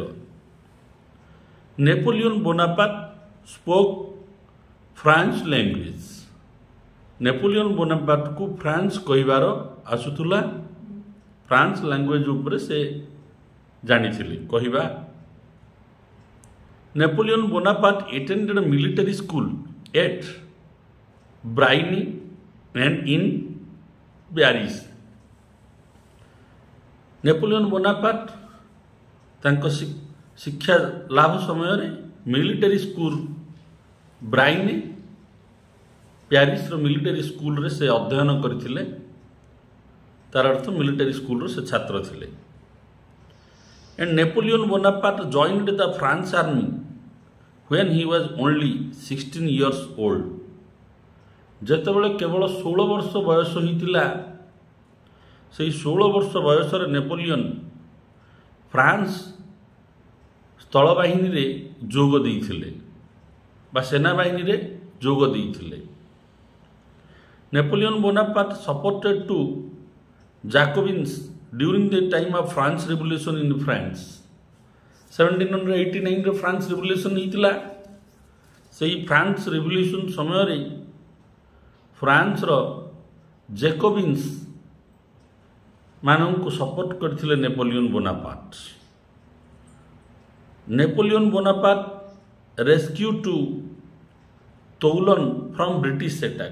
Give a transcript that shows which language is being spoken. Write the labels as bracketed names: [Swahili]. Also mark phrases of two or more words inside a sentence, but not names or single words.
[English] Napoleon Bonaparte spoke France language. [Odia] ନେପୋଲିଅନ୍ ବୋନାପାର୍ଟକୁ ଫ୍ରାନ୍ସ କହିବାର ଆସୁଥିଲା। [English] France language [Odia] ଉପରେ ସେ ଜାଣିଥିଲେ କହିବା। [English] ନେପୋଲିଅନ୍ ବୋନାପାର୍ଟ attended military school at Brienne and in Paris. [Odia] ନେପୋଲିଅନ୍ ବୋନାପାର୍ଟ ତାଙ୍କ ଶିକ୍ଷା ଲାଭ ସମୟରେ [English] military school [Odia] ବ୍ରାଇନେ ପ୍ୟାରିସର ମିଲିଟାରୀ ସ୍କୁଲରେ ସେ ଅଧ୍ୟୟନ କରିଥିଲେ। ତାର ଅର୍ଥ ମିଲିଟାରୀ ସ୍କୁଲର ସେ ଛାତ୍ର ଥିଲେ। [English] And Napoleon Bonaparte joined the France army when he was only 16 years old. [Odia] ଯେତେବେଳେ କେବଳ 16 ବର୍ଷ ବୟସ ହୋଇଥିଲା, ସେହି 16 ବର୍ଷ ବୟସରେ ନେପୋଲିଅନ୍ ଫ୍ରାନ୍ସ ସ୍ଥଳବାହିନୀରେ ଯୋଗ ଦେଇଥିଲେ ବା ସେନାବାହିନୀରେ ଯୋଗ ଦେଇଥିଲେ। [English] Napoleon Bonaparte supported to Jacobins during the time of France Revolution in France. [Odia] 1789 [English] France Revolution [Odia] ହେଇଥିଲା। ସେହି [English] France Revolution [Odia] ସମୟରେ ଫ୍ରାନ୍ସର ଜେକୋବିନ୍ସ ମାନଙ୍କୁ ସପୋର୍ଟ କରିଥିଲେ ନେପୋଲିଅନ୍ ବୋନାପାର୍ଟ। [English] Napoleon Bonaparte rescue to Toulon from British attack.